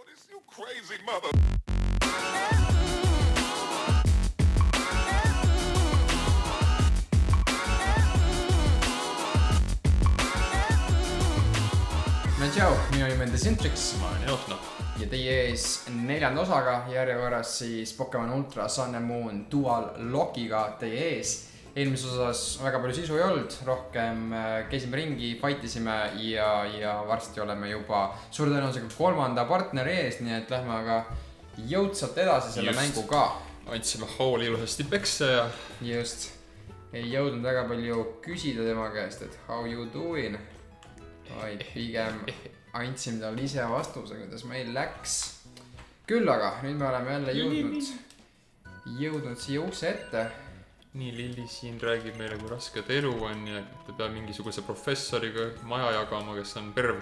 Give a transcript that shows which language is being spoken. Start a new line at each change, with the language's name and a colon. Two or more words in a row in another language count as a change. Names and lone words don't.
English: You crazy mother.
Estonian: No tšau, minu nimi on Decentrix Ma olen Eotno. ja teie ees 4. osaga järjekorras siis Pokemon Ultra Sun and Moon Dual Lockiga teie ees. Eelmises osas väga palju sisu ei olnud, rohkem käisime ringi, fightisime ja varsti oleme juba suure tõenäosusega 3. partneri ees, nii et lähme aga jõudsalt edasi selle mänguga. Andsime Howli ilusasti pekse ja Just, ei jõudnud väga palju küsida tema käest, et
English: how you doing,
Estonian: vaid pigem andsime talle ise vastuse, kuidas meil läks. Küll aga nüüd me oleme jälle jõudnud siia ukse ette. nii Lilli siin räägib meile, kui raske ta elu on ja ta peab mingisuguse professoriga maja jagama, kes on perv.